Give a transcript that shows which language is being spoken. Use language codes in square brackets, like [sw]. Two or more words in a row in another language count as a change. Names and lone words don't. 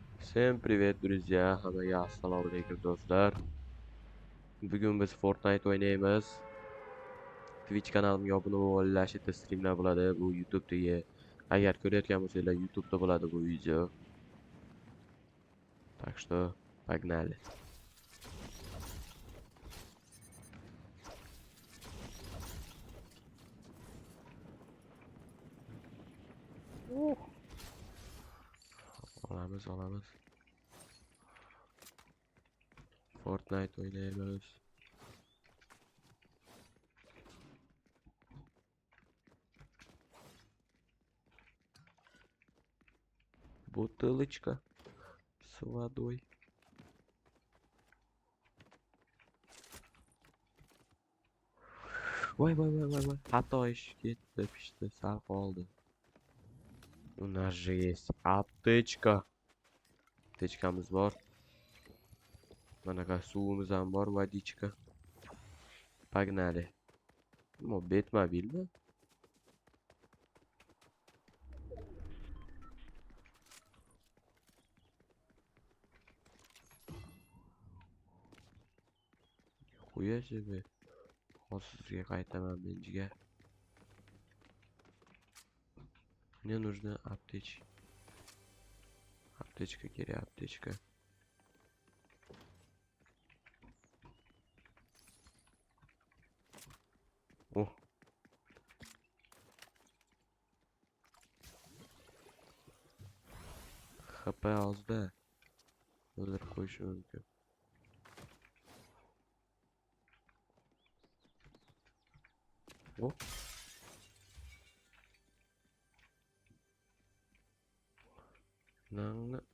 [ru] Всем привет, друзья! [uz] Hammaga assalomu alaykum do'stlar. Bugun biz Fortnite o'ynaymiz. Twitch kanalimga obuna bo'lib olinglar, yerda streamlar bo'ladi. Bu YouTube'dagi. Agar ko'rayotgan bo'lsanglar, YouTube'da bo'ladi bu video. [ru] Так что погнали. [uz] Olamiz. Fortnite o'ynaymiz. [ru] Бутылочка с водой. [uz] Voy. Xato ish ketdi, pishdi, sal qoldi. [ru] У нас же есть аптечка. [uz] Aptechkamiz bor. Manaqa suvimiz ham bor, [ru] водичка. Погнали. Betmobilmi? Xuya себе. [uz] Hozir sizga qaytaman men jigar. [ru] Мне нужна аптечка. [uz] Аптечка kerak, аптечка. О. HP ozda. O'ldirib qo'yishi mumkin. O. Nangni.